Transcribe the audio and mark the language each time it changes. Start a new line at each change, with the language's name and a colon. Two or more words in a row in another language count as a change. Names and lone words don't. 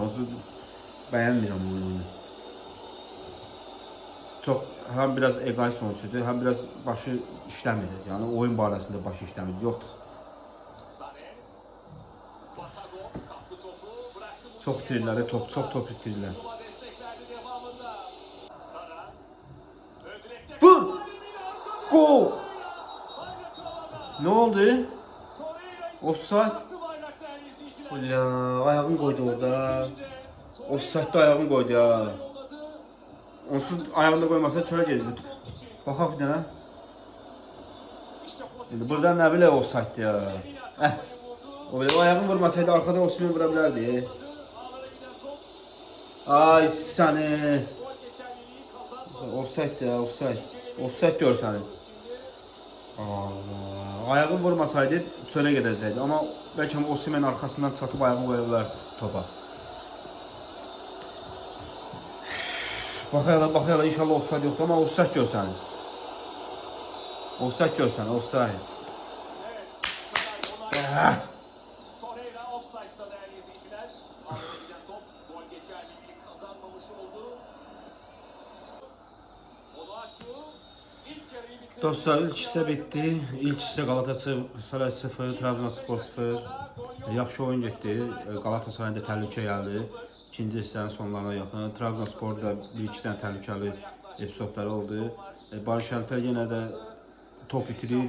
Azerbaijani: Onsuz bəyənmirəm o oyunu. Çox həm biraz egoist oyunçudur, həm biraz başı işləmir. Yəni oyun barəsində başı işləmir. Yoxdur.
Turkish: Sane. Batago kaptı topu. Bıraktı
Azerbaijani: Çox itirlər, çox top itirlər.
Turkish: Zuma destek verdi devamında. Sara. Ön direkte. Vur! Adem'in arka Gol! bayrak havada.
Azerbaijani: Nə oldu?
Turkish: Torreira Offside. attı bayrak değerli izleyiciler.
Azerbaijani: Ya, ayağını qoydu orada. Offside-da ayağını qoydu ya. Yolladı. Onsuz ayağını da qoymasa çölə gedirdi. Baxaq bir dənə.
Turkish: İşte
Azerbaijani: İndi burada nə bilə offside ya. O belə ayağını vurmasaydı arkada Osimhen vura bilərdi.
Turkish: ağlara giden top.
Azerbaijani: Ay səni.
Turkish: Gol geçerliliği kazanmadı.
Azerbaijani: Offside ya, offside. Offside gör səni. Ayağını vurmasaydı çölə gedəcəkdi. Amma bəlkə Osimhen arxasından çatıb ayağını qoya bilərdi topa. Baxayla inşallah offside yoxdur, amma offside gör səni. Offside gör səni, offside.
Turkish: Torreira offside'da değerli izleyiciler. Ağlara giden top. Gol geçerliliği kazanmamış oldu. Onuachu ilk yarıyı bitirdi.
Azerbaijani: Dostlar ilk hissə bitdi. İlk hissə Galatasaray 0, Trabzonspor 0. Yaxşı oyun getdi. Galatasarayın da təhlükə gəldi. İkinci hissənin sonlarına yaxın. Trabzonsporda bir-iki dənə təhlükəli epizodları oldu. Barış Alper yenə də top itirir.